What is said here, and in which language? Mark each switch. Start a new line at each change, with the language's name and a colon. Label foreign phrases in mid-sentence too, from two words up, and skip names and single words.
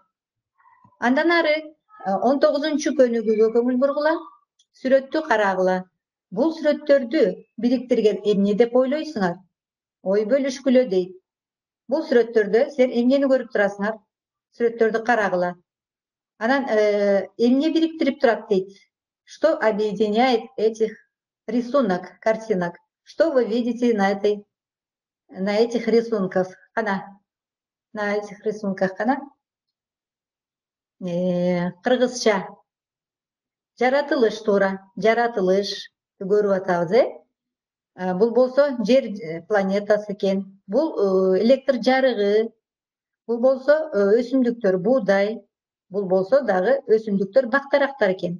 Kyrgyz: Андан ары 19-көнүгүүгө көңүл бургула, сүрөттү карагыла. Бул сүрөттөрдү бириктирген эмне деп ойлойсуңар? Ой бөлүшкүлө дейт. Бул сүрөттөрдө силер эмнени көрүп турасыңар? Сүрөттөрдү карагыла. Анан эмне бириктирип турат дейт?
Russian: Что объединяет этих картинок? Что вы видите на этих рисунках? На этих рисунках
Kyrgyz: кыргызча жаратылыш туура, жаратылыш көрүп атабыз. Бул болсо жер планетасы экен. Бул электр жарыгы. Бул болсо өсүмдүктөр, буудай. Бул болсо дагы өсүмдүктөр, бактарактар экен.